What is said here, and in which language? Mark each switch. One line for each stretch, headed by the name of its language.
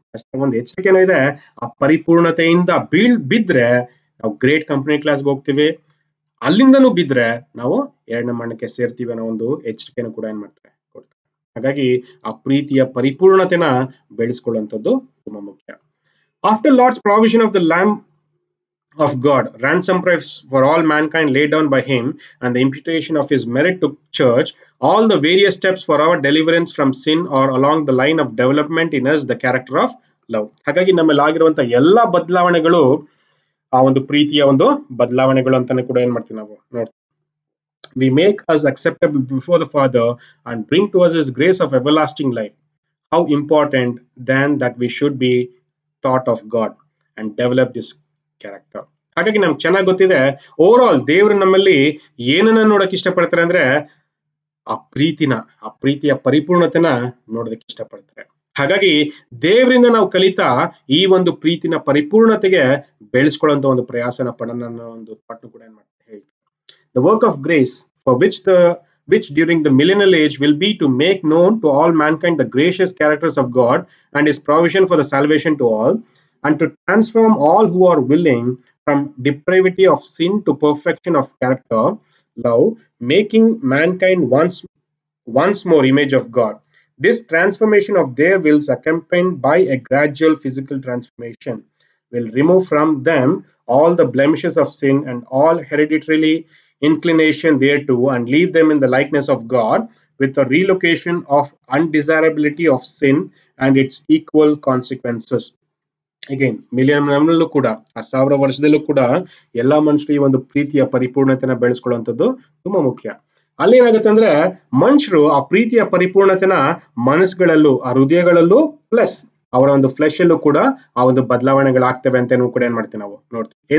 Kannada: ಅಷ್ಟೇ ಒಂದು ಎಚ್ಚರಿಕೆನೂ ಇದೆ, ಆ ಪರಿಪೂರ್ಣತೆಯಿಂದ ಬಿದ್ರೆ ನಾವು ಗ್ರೇಟ್ ಕಂಪನಿ ಕ್ಲಾಸ್ಗೆ ಹೋಗ್ತೀವಿ, ಅಲ್ಲಿಂದನೂ ಬಿದ್ರೆ ನಾವು ಎರಡನೇ ಮರಣಕ್ಕೆ ಸೇರ್ತೀವಿ ಅನ್ನೋ ಒಂದು ಎಚ್ಚರಿಕೆನೂ ಕೂಡ ಏನ್ ಮಾಡ್ತಾರೆ ಕೊಡ್ತಾರೆ. ಹಾಗಾಗಿ ಆ ಪ್ರೀತಿಯ ಪರಿಪೂರ್ಣತೆನ ಬೆಳೆಸ್ಕೊಳ್ಳುವಂಥದ್ದು ತುಂಬಾ ಮುಖ್ಯ.
English: After Lord's provision of the lamb of God, ransom price for all mankind laid down by him, and the imputation of his merit to church, all the various steps for our deliverance from sin are along the line of development in us the character of love.
Kannada: ಹಾಗಾಗಿ ನಮ್ಮಲ್ಲಿ ಆಗಿರುವಂತ ಎಲ್ಲಾ ಬದಲಾವಣೆಗಳು ಆ ಒಂದು ಪ್ರೀತಿಯ ಒಂದು ಬದಲಾವಣೆಗಳು ಅಂತಾನೆ ಕೂಡ ಏನ್ ಮಾಡ್ತೀವಿ ನಾವು ನೋಡ್ತೀವಿ.
English: We make us acceptable before the Father and bring to us his grace of everlasting life. How important then that we should be thought of God and develop this character.
Kannada: ಹಾಗಾಗಿ ನಮ್ಗೆ ಚೆನ್ನಾಗಿ ಗೊತ್ತಿದೆ ಓವರ್ ಆಲ್ ದೇವರು ನಮ್ಮಲ್ಲಿ ಏನನ್ನ ನೋಡಕ್ ಇಷ್ಟಪಡ್ತಾರೆ ಅಂದ್ರೆ ಆ ಪ್ರೀತಿಯ ಪರಿಪೂರ್ಣತೆನ ನೋಡೋದಕ್ಕೆ ಇಷ್ಟಪಡ್ತಾರೆ. ಹಾಗಾಗಿ ದೇವರಿಂದ ನಾವು ಕಲಿತಾ ಈ ಒಂದು ಪ್ರೀತಿನ ಪರಿಪೂರ್ಣತೆಗೆ ಬೆಳೆಸ್ಕೊಳ್ಳುವಂತ ಒಂದು ಪ್ರಯಾಸನ ಪಡೋಣ ಅನ್ನೋ ಒಂದು ಪಾಠ ಕೂಡ ಏನ್ ಮಾಡ್ತಾರೆ ಹೇಳ್ತಾರೆ.
English: The work of grace for which during the millennial age will be to make known to all mankind the gracious characters of God and his provision for the salvation to all, and to transform all who are willing from depravity of sin to perfection of character, love, making mankind once more image of God. This transformation of their wills, accompanied by a gradual physical transformation, will remove from them all the blemishes of sin and all hereditary inclination thereto, and leave them in the likeness of God, with a relocation of undesirability of sin and its equal consequences.
Kannada: Again ಮಿಲಿಯನ್ನಲ್ಲೂ ಕೂಡ ಆ 1000 ವರ್ಷದಲ್ಲೂ ಕೂಡ ಎಲ್ಲಾ ಮನುಷ್ಯರು ಈ ಒಂದು ಪ್ರೀತಿಯ ಪರಿಪೂರ್ಣತೆನ ಬೆಳೆಸ್ಕೊಳ್ಳುವಂಥದ್ದು ತುಂಬಾ ಮುಖ್ಯ. ಅಲ್ಲೇನಾಗುತ್ತೆ ಅಂದ್ರೆ ಮನುಷ್ಯರು ಆ ಪ್ರೀತಿಯ ಪರಿಪೂರ್ಣತೆನ ಮನಸ್ಸುಗಳಲ್ಲೂ ಆ ಹೃದಯಗಳಲ್ಲೂ ಪ್ಲಸ್ ಅವರ ಒಂದು ಫ್ಲೆಶ್ ಅಲ್ಲೂ ಕೂಡ ಆ ಒಂದು ಬದಲಾವಣೆಗಳಾಗ್ತವೆ ಅಂತ ಕೂಡ ಏನ್ ಮಾಡ್ತೀವಿ ನಾವು ನೋಡ್ತೀವಿ.